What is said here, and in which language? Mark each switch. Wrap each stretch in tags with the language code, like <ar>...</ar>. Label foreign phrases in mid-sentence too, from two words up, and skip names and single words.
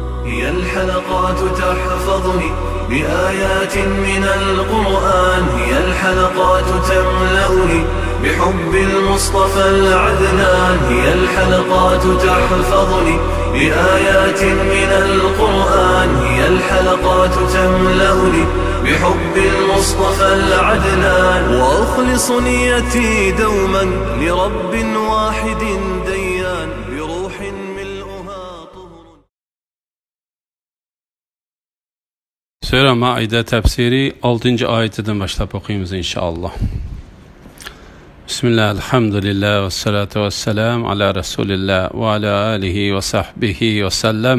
<ar>هي الحلقات تحفظني بآيات من القرآن، هي الحلقات تملأني بحب المصطفى العدنان، هي الحلقات تحفظني بآيات من القرآن، هي الحلقات تملأني بحب المصطفى العدنان، وأخلص نيتي دوما لرب واحد ديان بروح ملؤها طهر.</ar> <tr>Sure Maide tefsiri 6. ayetinden başlayıp okuyumuz inşallah.</tr> <ar>بسم الله، الحمد لله، والصلاة والسلام على رسول الله وعلى آله وصحبه وسلم.</ar>